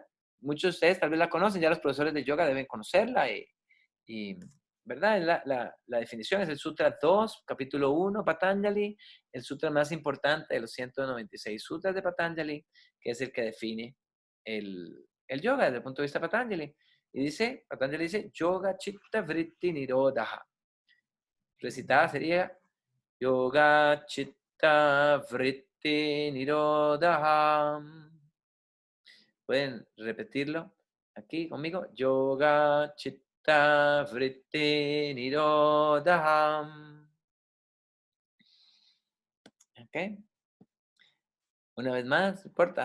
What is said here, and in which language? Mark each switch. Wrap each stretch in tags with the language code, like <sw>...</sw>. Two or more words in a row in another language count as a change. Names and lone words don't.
<es>Muchos de ustedes tal vez la conocen, ya los profesores de yoga deben conocerla, ¿verdad? La definición es el Sutra 2, capítulo 1, Patanjali, el sutra más importante de los 196 sutras de Patanjali, que es el que define el yoga desde el punto de vista de Patanjali. Y Patanjali dice,</es> <sa>Yoga Chitta Vritti Nirodha.</sa> <es>Recitada sería</es> <sa>Yoga Chitta Vritti Nirodha.</sa> <es>Pueden repetirlo aquí conmigo.</es> <sa>Yoga Chitta Vritti Nirodha.</sa> <es>Ok. Una vez más, no importa.</es>